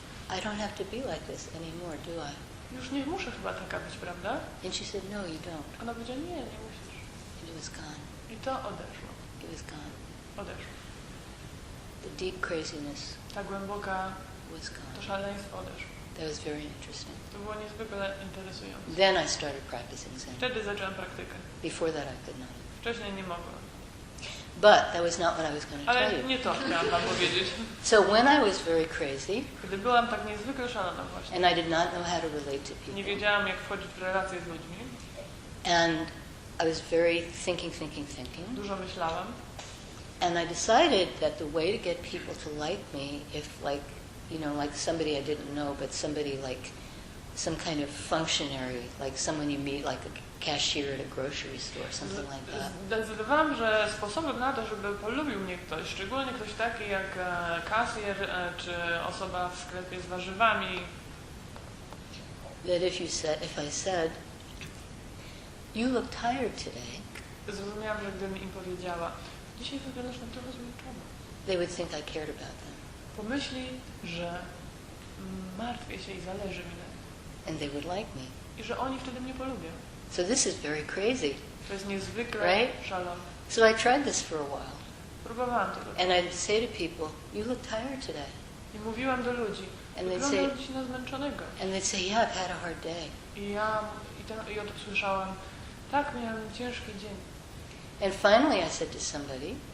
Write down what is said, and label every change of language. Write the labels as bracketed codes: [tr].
[en] I don't have to be like this anymore, do I? [pl] już nie muszę chyba taka być, prawda? [en] And she said, no, you don't. [pl] Ona powiedziała, nie musisz. [en] And it was gone. [pl] I to odeszło. [en] It was gone. [pl] Odeszło. [en] The deep craziness [pl] Ta głęboka, [en] was [pl] to [en] gone. [pl] szaleństwo odeszło. [en] That was very interesting. [pl] To było niezwykle interesujące. [en] Then I started practicing Zen. [pl] Wtedy zaczęłam praktykę. [en] Before that I could not. [pl] Wcześniej nie mogłam. [en] But that was not what I was going to tell [pl] Ale [en] you. [pl] nie to chciałam wam powiedzieć. [en] So when I was very crazy [pl] Gdy byłam tak niezwykle szalona właśnie, [en] and I did not know how to relate to [pl] nie [en] people, [pl] wiedziałam jak wchodzić w relacje z ludźmi, [en] and I was very thinking. [pl] dużo myślałam [en] And I decided that the way to get people to like me, if like, you know, like somebody I didn't know, but somebody like some kind of functionary, like someone you meet, like a cashier at a grocery store, something like that. [pl] Zdecydowałam, że sposobem na to, żeby polubił mnie ktoś, szczególnie ktoś taki jak kasjer czy osoba w sklepie z warzywami, [en] That if I said, you look tired today, [pl] zrozumiałam, że gdybym im powiedziała, dzisiaj wyglądasz na trochę zmęczona, [en] they would think I cared about them. [pl] pomyśli, że martwię się i zależy mi na nich. [en] And they would like me. [pl] I że oni wtedy mnie polubią. [en] So this is very crazy. [pl] To jest niezwykle [en] Right? [pl] szalone. [en] So I tried this for a while. [pl] Próbowałam to robić. [en] And I'd say to people, you look tired today. [pl] I mówiłam do ludzi, [en] And they'd [pl] wyglądam [en] say, [pl] dzisiaj na zmęczonego. [en] and they'd say, yeah, I've had a hard day. [pl] I ja o to słyszałam, tak, miałam ciężki dzień. [en] And finally I said to somebody,